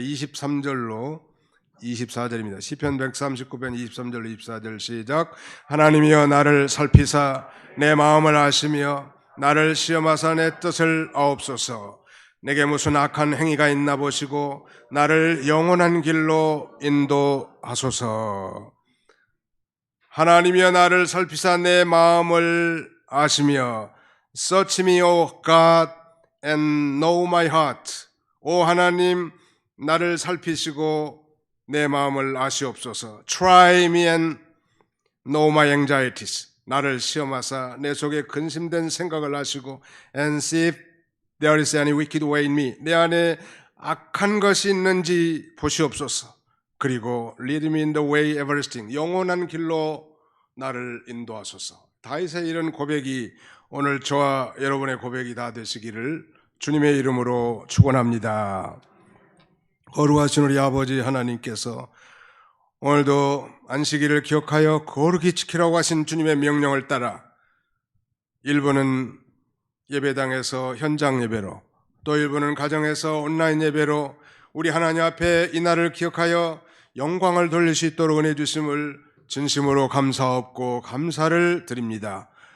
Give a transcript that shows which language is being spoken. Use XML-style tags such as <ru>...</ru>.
<ko>23절로 24절입니다. 시편 139편 23절로 24절 시작. 하나님이여 나를 살피사 내 마음을 아시며 나를 시험하사 내 뜻을 아옵소서. 내게 무슨 악한 행위가 있나 보시고 나를 영원한 길로 인도하소서. 하나님이여 나를 살피사 내 마음을 아시며</ko> <en>Search me, O God, and know my heart.</en> <ko>오 하나님 나를 살피시고 내 마음을 아시옵소서.</ko> <en>Try me and know my anxieties.</en> <ko>나를 시험하사 내 속에 근심된 생각을 아시고</ko> <en>And see if there is any wicked way in me.</en> <ko>내 안에 악한 것이 있는지 보시옵소서. 그리고</ko> <en>lead me in the way everlasting.</en> <ko>영원한 길로 나를 인도하소서. 다윗의 이런 고백이 오늘 저와 여러분의 고백이 다 되시기를 주님의 이름으로 축원합니다. 거룩하신 우리 아버지 하나님께서 오늘도 안식일을 기억하여 거룩히 지키라고 하신 주님의 명령을 따라 일부는 예배당에서 현장 예배로 또 일부는 가정에서 온라인 예배로 우리 하나님 앞에 이 날을 기억하여 영광을 돌릴 수 있도록 은혜 주심을 진심으로 감사하옵고 감사를 드립니다.</ko>